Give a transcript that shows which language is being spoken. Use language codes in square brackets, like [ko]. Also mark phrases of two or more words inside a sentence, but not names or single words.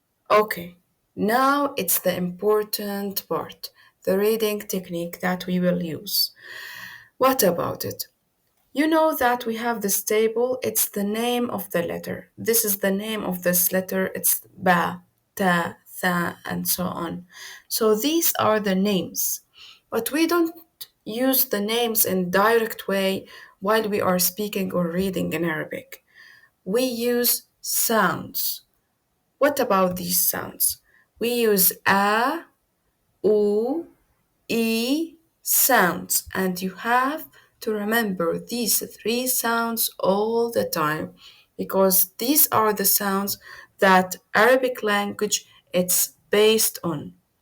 [en] Okay, now it's the important part, the reading technique that we will use. What about it? You know that we have this table, it's the name of the letter. This is the name of this letter, it's ba, ta, tha, and so on. So these are the names. But we don't use the names in direct way while we are speaking or reading in Arabic. We use sounds. What about these sounds? We use a, u, e sounds, and you have to remember these three sounds all the time because these are the sounds that Arabic language it's based on.